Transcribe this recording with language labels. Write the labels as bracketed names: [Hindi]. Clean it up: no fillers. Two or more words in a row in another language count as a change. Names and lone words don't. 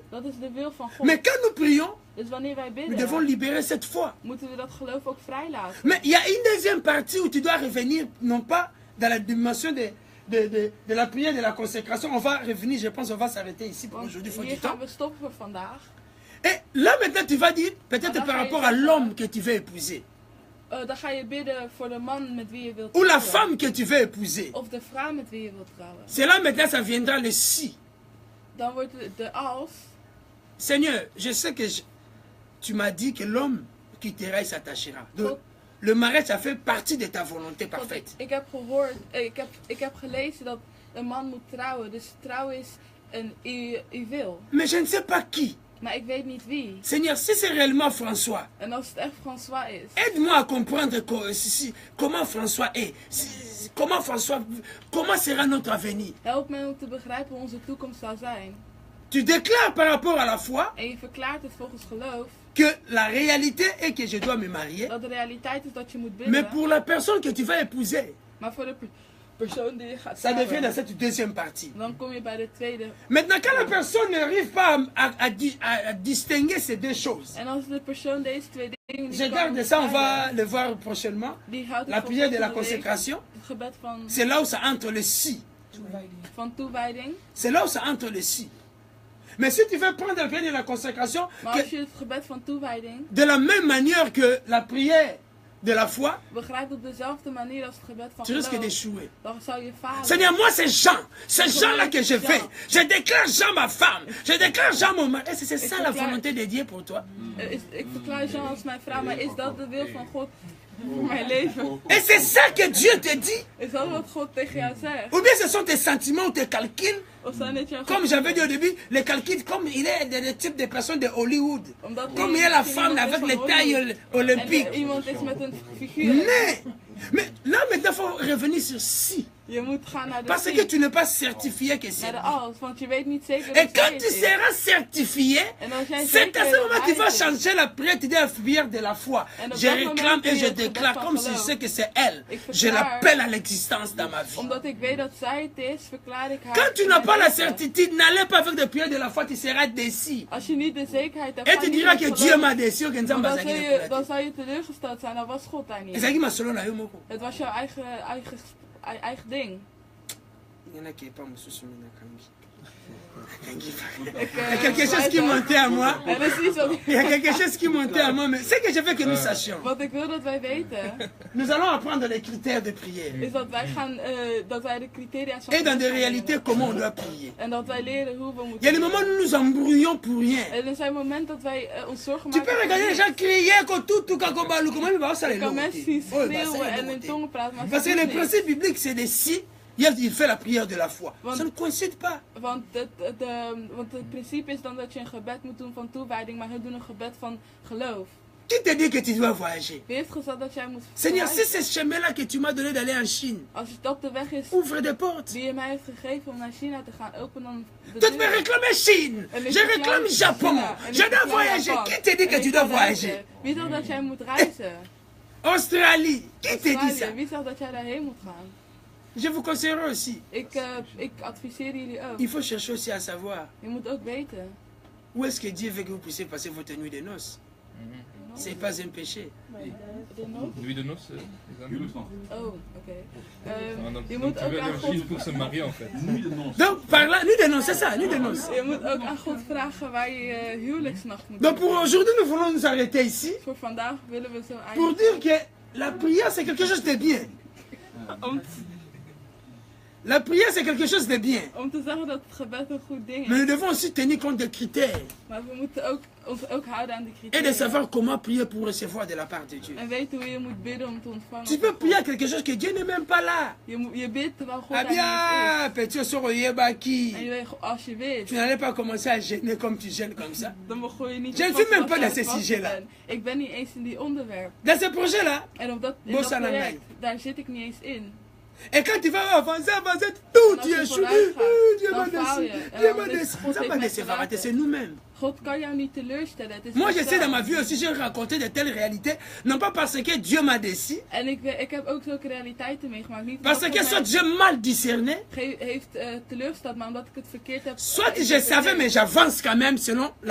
[Dutch] Dat is de wil van God. [French] Mais quand nous prions, [Dutch] Dus wanneer wij [French] nous [Dutch] bidden, [French] devons libérer cette foi. [Dutch] moeten we dat geloof ook vrijlaten. [French] Mais il y a une deuxième partie où tu dois revenir, non pas dans la dimension de la prière, de la consécration. On va revenir, je pense, on va s'arrêter ici pour [Dutch] Want [French] aujourd'hui, il faut du [Dutch] hier [French] temps. [Dutch] gaan we stoppen voor vandaag. [French] Et là, maintenant, tu vas dire, peut-être Alors, par ça y est, rapport ça à va. l'homme que tu veux épouser, [Dutch] Dan ga je bidden voor de man met wie je wilt [French] ou la [Dutch] trouwen. [French] femme que tu veux épouser. [Dutch] Of de vrouw met wie je wilt trouwen. [French] C'est là, maintenant, ça viendra le si. [Dutch] Dan wordt de als. [French] Seigneur, je sais que tu m'as dit que l'homme quittera et s'attachera. Donc, [Dutch] God, [French] le mariage, ça fait partie de ta volonté [Dutch] God, [French] parfaite. [Dutch] ik heb gehoord, ik heb gelezen dat een man moet trouwen. Dus trouwen is uw wil. [French] Mais je ne sais pas qui. [Dutch] Maar ik weet niet wie. [French] Seigneur, si c'est réellement François, [Dutch] En als het echt François is. [French] aide-moi à comprendre comment François est. Comment sera notre avenir. [Dutch] Help mij om te begrijpen hoe onze toekomst zou zijn. [French] Tu déclares par rapport à la foi [Dutch] En je verklaart het volgens geloof. [French] que la réalité est que je dois me marier. [Dutch] Dat de realiteit is dat je moet [French] Mais [Dutch] bidden. [French] pour la personne que tu vas épouser, [Dutch] Maar voor de persoon die je gaat [French] ça devient [Dutch] trouwen. [French] dans cette deuxième partie. [Dutch] Dan kom je bij de tweede. [French] Maintenant, quand la personne n'arrive pas à distinguer ces deux choses, [Dutch] En als de persoon deze twee dingen niet [French] je [Dutch] kan [French] garde ça, on va [Dutch] onderscheiden, [French] le voir prochainement. [Dutch] die houdt [French] La [Dutch] het voor [French] prière de la [Dutch] volgende week. [French] consécration, [Dutch] Het gebed [French] c'est là où ça entre le si. [Dutch] van toewijding. [French] C'est là où ça entre le si. Mais si tu veux prendre la prière de la consécration, [Dutch] Maar [French] que [Dutch] als je het gebed van toewijding [French] de la même manière que la prière de la foi, [Dutch] begrijpt op dezelfde manier als het gebed van [French] tu risques [Dutch] geloof, [French] d'échouer. [Dutch] dan zou je falen. [French] Seigneur, moi c'est Jean-là que je fais. Je déclare Jean ma femme. Je déclare Jean mon mari. Est-ce que c'est ça la volonté de Dieu pour toi? [Dutch] Ik verklaar Jean als mijn vrouw, maar is dat de wil van God voor mijn leven. [French] Et c'est ça que Dieu te dit. [Dutch] Is dat wat God tegen jou zegt? [French] Ou bien ce sont tes sentiments ou tes calculs. [Dutch] Of zijn het jouw [French] Comme j'avais dit au [Dutch] gevoelens? [French] début, les calculs, comme il est le type de personnes de Hollywood. [Dutch] Omdat [French] Comme il y a la [Dutch] misschien [French] femme [Dutch] iemand is [French] avec [Dutch] van [French] les tailles [Dutch] Hollywood. [French] olympiques. [Dutch] En iemand is met een figuur. [French] Mais là maintenant, il faut revenir sur si. [Dutch] Je moet gaan naar de [French] Parce si, que tu n'es pas certifié que [Dutch] naar [French] c'est. [Dutch] de als, want je weet niet zeker [French] Et [Dutch] dat [French] quand [Dutch] zij [French] tu [Dutch] het is. [French] seras certifié, [Dutch] En als jij [French] c'est à ce [Dutch] zeker [French] moment que tu vas [Dutch] wijs is, [French] changer la prière, tu dis la prière de la foi. [Dutch] En op [French] Je [Dutch] dat moment [French] réclame [Dutch] kun [French] et [Dutch] je [French] je [Dutch] het gebed [French] déclare [Dutch] van [French] comme si je [Dutch] geloof. [French] sais que c'est elle. [Dutch] Ik [French] Je [Dutch] verklaar, [French] l'appelle à l'existence dans ma vie. [Dutch] omdat ik weet dat zij het is, verklaar ik haar. [French] Quand tu [Dutch] in [French] n'as [Dutch] mijn [French] pas la [Dutch] leven. [French] certitude, n'allez pas avec des prières de la foi, tu seras déçu. [Dutch] Als je niet de zekerheid hebt, [French] Et [Dutch] ga [French] tu [Dutch] niet [French] diras [Dutch] met [French] que [Dutch] geloof. [French] Dieu m'a déçu. que [Dutch] Want [Lingala] Nzamba [Dutch] dan, [Lingala] azali [Dutch] dan [Lingala] nekola te. [Dutch] zou je teleurgesteld zijn, dan was God daar niet. [Lingala] Ezalaki masolo na yo moko. [Dutch] Het was jouw eigen ding. [Lingala] Ngana ki epa mosusu mina kangi. [Dutch] Ik, [French] Il y a quelque chose qui montait à moi. [Dutch] Er is iets wat, [French] Il y a quelque chose qui montait à moi. Mais ce que je veux que nous sachions. [Dutch] wat ik wil dat wij weten, [French] Nous allons apprendre les critères de prière. [Dutch] is dat wij gaan, dat wij de criteria van [French] Et dans des [Dutch] God gaan [French] réalités, [Dutch] leren. [French] comment on doit prier. [Dutch] En dat wij leren hoe we [French] Il y a [Dutch] moeten [French] des moments où nous nous embrouillons pour rien. [Dutch] En er zijn momenten dat wij ons zorgen [French] Tu [Dutch] maken. [French] peux regarder les gens crier comme tout kakobalu. Comment ils vont ça les [Dutch] Je kan mensen zien [French] Oh, bah, ça, [Dutch] schreeuwen [French] les [Dutch] en in [French] logotés. [Dutch] tongen praten, maar [French] Parce [Dutch] ze [French] que [Dutch] doen [French] le [Dutch] niks. [French] principe biblique, c'est des si. Il fait la prière de la foi. [Dutch] Want- [French] Ça ne coïncide pas. [Dutch] Want het principe is dan dat je een gebed moet doen van toewijding, maar hun doen een gebed van geloof. [French] Qui te dit que tu dois voyager? [Dutch] Wie heeft gezegd dat jij moet [French] Seigneur, si [Dutch] verhuizen? [French] c'est ce chemin-là que tu m'as donné d'aller en Chine, [Dutch] Als dat de weg is [French] ouvre des portes. [Dutch] die je mij heeft gegeven om naar China te gaan, open dan de [French] Toi, tu peux [Dutch] deur. [French] réclamer Chine. [Dutch] En ik [French] Je [Dutch] verklaar [French] réclame Japon. [Dutch] China. En ik [French] Je dois [Dutch] verklaar [French] voyager. [Dutch] Japan. [French] Qui te dit [Dutch] En [French] que [Dutch] ik [French] tu dois [Dutch] ga reizen. [French] voyager? [Dutch] Wie zegt dat jij moet reizen? [French] Australie. Qui te dit ça? [Dutch] Australië. Wie zegt dat jij daarheen moet gaan? [French] Je vous conseillerais aussi. [Dutch] Ik adviseer jullie ook. [French] Il faut chercher aussi à savoir [Dutch] Je moet ook weten. [French] où est-ce que Dieu veut que vous puissiez passer votre nuit de noces. Ce n'est pas un péché. [Dutch] De nood? [French] Nuit de noces, les amis. [Dutch] Oh, oké. [French] Ah, donc, [Dutch] Je [French] donc [Dutch] moet [French] tu [Dutch] ook [French] veux [Dutch] aan [French] aller en [Dutch] God [French] Chine pour se marier en fait. Donc, par là, nuit de noces, c'est ça, nuit de noces. [Dutch] Je moet ook aan God vragen waar je je huwelijksnacht moet [French] Donc, [Dutch] doen. [French] pour aujourd'hui, nous voulons nous arrêter ici [Dutch] Voor vandaag willen we zo [French] pour [Dutch] eindigen. [French] dire que la prière, c'est quelque chose de bien. La prière, c'est quelque chose de bien. [Dutch] Om te zeggen dat het gebed een goed ding [French] Mais [Dutch] is. [French] nous devons aussi tenir compte des critères [Dutch] Maar we moeten ook, ons ook houden aan de [French] et de [Dutch] criteria. [French] savoir comment prier pour recevoir de la part de Dieu. [Dutch] En weten hoe je moet bidden om te ontvangen. [French] Tu peux prier à quelque chose que Dieu n'est même pas là. [Dutch] Je bidt terwijl God [French] Ah [Dutch] daar niet [French] bien, petit soro [Dutch] is. En [Lingala] yebaki. [Dutch] je weet, als je wist, [French] Tu n'allais pas commencer à gêner comme tu gênes comme ça. [Dutch] dan begon je niet [French] Je ne [Dutch] te [French] suis même [Dutch] vasten [French] pas dans [Dutch] als je [French] ces [Dutch] aan het [French] sujets-là. [Dutch] vasten bent. Ik ben niet eens in die onderwerp. [French] Dans ce projet-là, [Dutch] En op dat, in [Lingala] Bossa [Dutch] dat project, [Lingala] Nangai. [Dutch] daar zit ik niet eens in. [French] et quand tu vas avancer, tout [Dutch] En als [French] tu [Dutch] je [French] échoues. [Dutch] vooruit gaat, [French] Dieu m'a [Dutch] dan faal [French] déçu. [Dutch] je. En [French] Dieu [Dutch] dan [French] m'a [Dutch] is [French] déçu. [Dutch] God [French] Ça [Dutch] heeft [French] m'a [Dutch] mij [French] déçu, [Dutch] verlaten. [French] c'est nous-mêmes. [Dutch] God kan jou niet teleurstellen. Het is [French] Moi, je [Dutch] jezelf. [French] sais dans ma vie aussi, j'ai rencontré de telles réalités, non pas parce que Dieu m'a déçu, [Dutch] En ik heb ook zulke realiteiten meegemaakt. Niet [French] parce [Dutch] omdat [French] que [Dutch] God [French] soit [Dutch] mij [French] j'ai mal discerné, [Dutch] heeft teleurgesteld, maar omdat ik het verkeerd heb. [French] soit je savais, mais j'avance quand même selon la